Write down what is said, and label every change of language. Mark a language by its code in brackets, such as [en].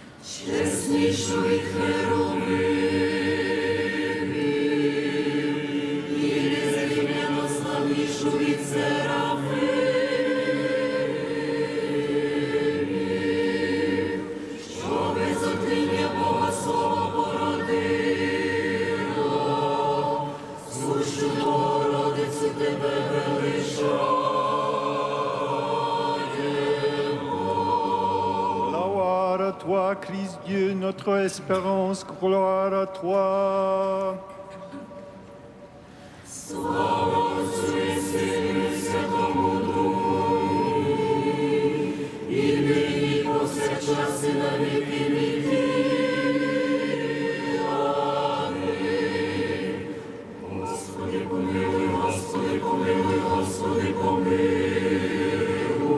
[uk] Чеснішу від херовимів, і незрівняно славнішу від серафимів, що без отрим'я Бога Слово породило, сущу Богородицю тебе величаємо. [fr] Gloire à toi, Christ Dieu, notre espérance, gloire à toi. [uk] Слава Отцю і Сину і Святому Духу, і нині і повсякчас і на віки віків. Амінь. Господи, помилуй, Господи, помилуй, Господи, помилуй.